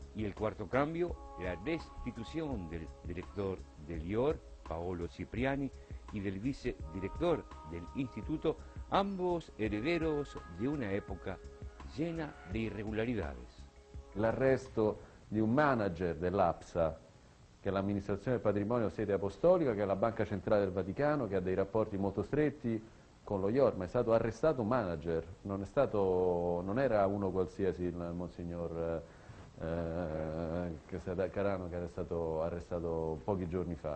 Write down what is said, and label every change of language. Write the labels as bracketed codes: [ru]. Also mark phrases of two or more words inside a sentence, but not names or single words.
[es] Y el cuarto cambio, la destitución del director del IOR, Paolo Cipriani, y del vicedirector del instituto, ambos herederos de una época llena de irregolaridades. [it] L'arresto di un manager dell'APSA, che è l'amministrazione del patrimonio sede apostolica, che è la Banca Centrale del Vaticano, che ha dei rapporti molto stretti con lo IOR, ma è stato arrestato un manager, non era uno qualsiasi il Monsignor Carano, che era stato arrestato pochi giorni fa.